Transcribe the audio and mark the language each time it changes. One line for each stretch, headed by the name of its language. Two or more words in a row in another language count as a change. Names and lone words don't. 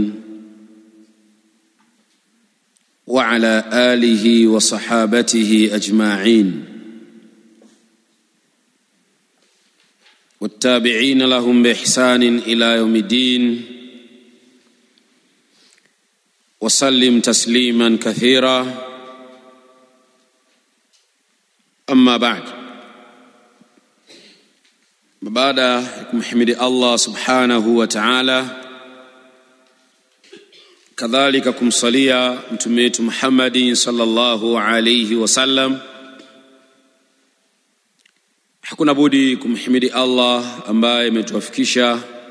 Arabic: وعلى آله وصحابته أجمعين والتابعين لهم بإحسان إلى يوم الدين وسلم تسليما كثيرا. أما بعد،
Swahili: kumhimidi Allah
Arabic: سبحانه وتعالى,
Swahili: kadhalika kumsalia mtume wetu Muhammadin
Arabic: صلى الله عليه وسلم,
Swahili: hakuna budi kumhimidi Allah ambaye ametuwafikisha